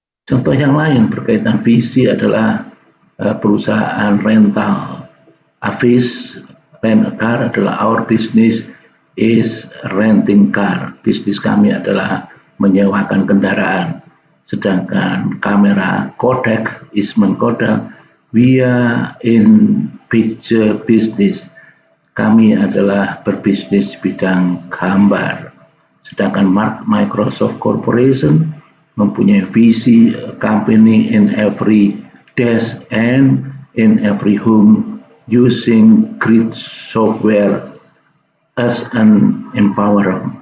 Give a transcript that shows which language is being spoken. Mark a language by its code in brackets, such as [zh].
[id] Contoh yang lain berkaitan visi adalah perusahaan rental. [en] Avis Rent a Car [id] adalah [en] our business is renting car. [id] Bisnis kami adalah menyewakan kendaraan. Sedangkan kamera [en] Kodak, Eastman Kodak, we are in picture business. [id] Kami adalah berbisnis bidang gambar. Sedangkan Microsoft Corporation mempunyai visi [en] company in every desk and in every home using great software as an empowerer.